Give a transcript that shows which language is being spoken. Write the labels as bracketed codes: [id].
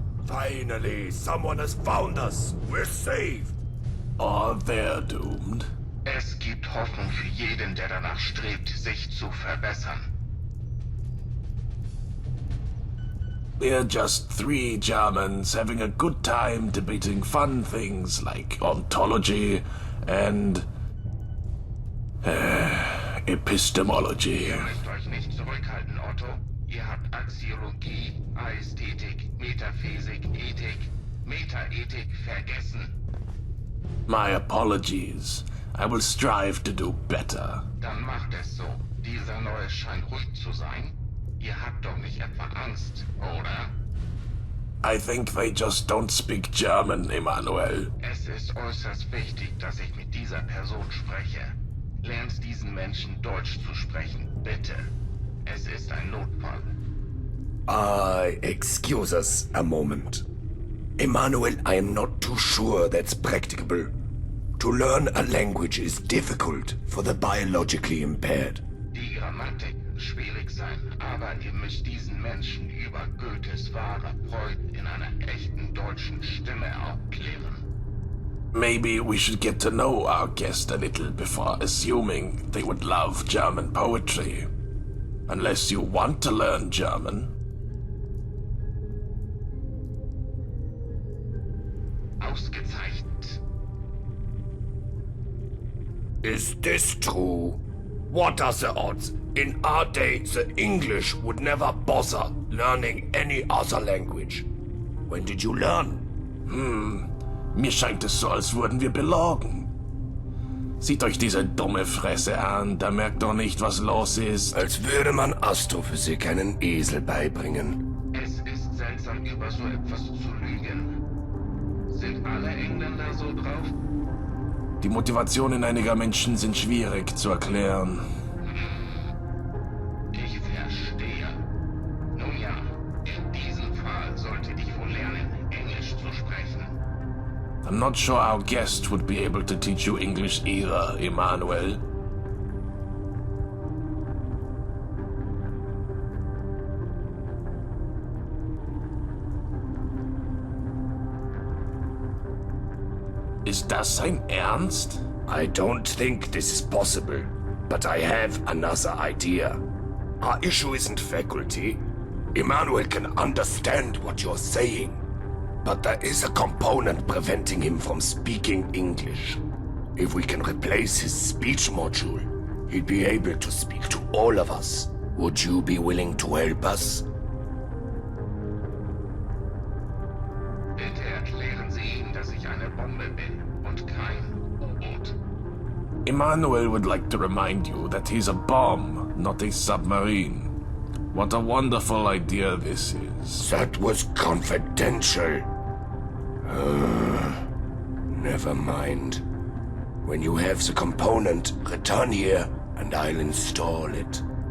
[en] Finally, someone has found us. We're saved. Or they're doomed. [de] Es gibt Hoffnung für jeden, der danach strebt, sich zu verbessern. [en] We're just three Germans having a good time debating fun things like ontology and epistemology. [de] Ihr müsst euch nicht zurückhalten, Otto. Ihr habt Axiologie, Ästhetik, Metaphysik, Ethik, Metaethik vergessen. [en] My apologies. I will strive to do better. [de] Dann macht es so. Dieser Neue scheint ruhig zu sein. Ihr habt doch nicht etwa Angst, oder? [en] I think they just don't speak German, Emmanuel. [de] Es ist äußerst wichtig, dass ich mit dieser Person spreche. Lernt diesen Menschen Deutsch zu sprechen, bitte. Es ist ein Notfall. [en] Excuse us a moment. Emmanuel, I am not too sure that's practicable. To learn a language is difficult for the biologically impaired. [de] Die Grammatik schwierig sein, aber ihr müsst diesen Menschen über Goethes wahre Freude in einer echten deutschen Stimme aufklären. [en] Maybe we should get to know our guest a little before assuming they would love German poetry. Unless you want to learn German. [de] Ausgezeichnet. [en] Is this true? What are the odds? In our day, the English would never bother learning any other language. When did you learn? [de] Mir scheint es so, als wurden wir belogen. Seht euch diese dumme Fresse an, da merkt doch nicht, was los ist. Als würde man Astrophysik einen Esel beibringen. Es ist seltsam, über so etwas zu lügen. Sind alle Engländer so drauf? Die Motivationen einiger Menschen sind schwierig zu erklären. Ich verstehe. Nun ja, in diesem Fall sollte ich wohl lernen, Englisch zu sprechen. [en] I'm not sure our guest would be able to teach you English either, Emmanuel. [de] Ist das sein Ernst? [en] I don't think this is possible, but I have another idea. Our issue isn't faculty. Emmanuel can understand what you're saying, but there is a component preventing him from speaking English. If we can replace his speech module, he'd be able to speak to all of us. Would you be willing to help us? [de] Bitte erklären Sie ihm, dass ich eine Bombe bin und kein U-Boot. [en] Emmanuel would like to remind you that he's a bomb, not a submarine. What a wonderful idea this is. That was confidential. Never mind. When you have the component, return here and I'll install it.